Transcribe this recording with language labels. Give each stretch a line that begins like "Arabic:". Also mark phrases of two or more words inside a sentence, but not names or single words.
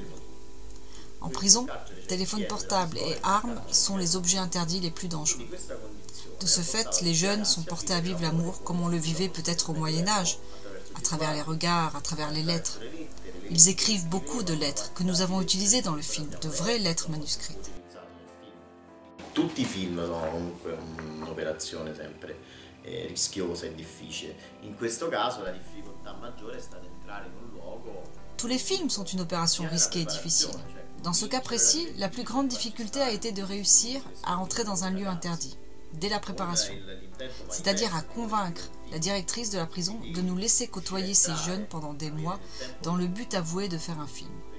French: En prison, téléphones portables et armes sont les objets interdits les plus dangereux. De ce fait, les jeunes sont portés à vivre l'amour comme on le vivait peut-être au Moyen-Âge, à travers les regards, à travers les lettres. Ils écrivent beaucoup de lettres que nous avons utilisées dans le film, de vraies lettres manuscrites.
Italian: Tutti i film sono comunque un'operazione sempre rischiosa e difficile. In questo caso la difficoltà maggiore è stata entrare in un luogo.
French: Tous les films sont une opération risquée et difficile. Dans ce cas précis, la plus grande difficulté a été de réussir à entrer dans un lieu interdit, dès la préparation. C'est-à-dire à convaincre la directrice de la prison de nous laisser côtoyer ces jeunes pendant des mois dans le but avoué de faire un film.